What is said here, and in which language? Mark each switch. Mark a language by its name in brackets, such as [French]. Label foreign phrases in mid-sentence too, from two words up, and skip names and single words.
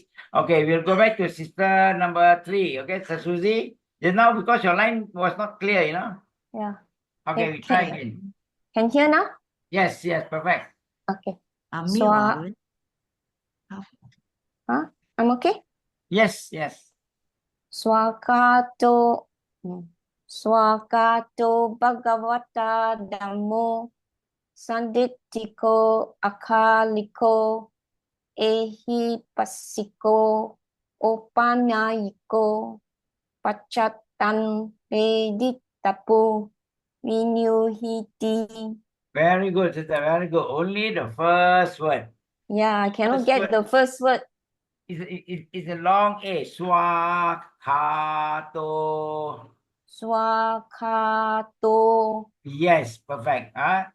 [English] Okay, we'll go back to sister number 3. Okay, so Susie. Just now because your line was not clear, Yeah. Okay, we try again. Can hear now? Yes, perfect. Okay. Mute Swa- or I'm okay? Yes. Swakato. [Pali] Swakato Bhagavata Dhammo Sanditiko Akaliko Ehipasiko Opanayiko Pachatan Veditapo Vinyuhiti. [English] Very good, sister. Very good. Only the first word. Yeah, I cannot First get word. the first word. It's a long A. Swakato. Swakato. Yes, perfect. That